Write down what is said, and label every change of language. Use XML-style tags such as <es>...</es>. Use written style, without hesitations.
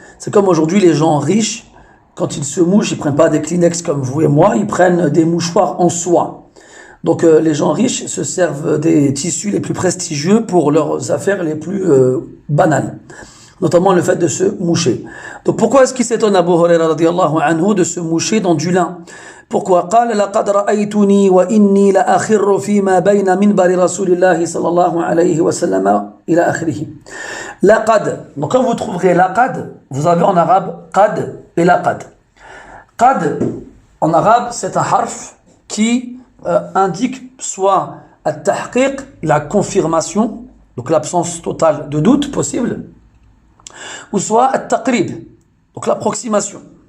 <fr>C'est comme aujourd'hui les gens riches, quand ils se mouchent, ils ne prennent pas des Kleenex comme vous et moi, ils prennent des mouchoirs en soie. Donc les gens riches se servent des tissus les plus prestigieux pour leurs affaires les plus banales, notamment le fait de se moucher. Donc pourquoi est-ce qu'il s'étonne Abu Huraira radiyallahu anhu de se moucher dans du lin? Pourquoi?</fr> <ar>قال لقد رأيتني وإني لأخر فيما بين منبر رسول الله صلى الله عليه وسلم إلى آخره. لقد.</ar> <fr>Donc quand vous trouverez laqad, vous avez en arabe qad et laqad. Qad en arabe c'est un harf qui indique soit at-tahqiq, la confirmation, donc l'absence totale de doute possible, ou soit at-taqrib, donc l'approximation.</fr>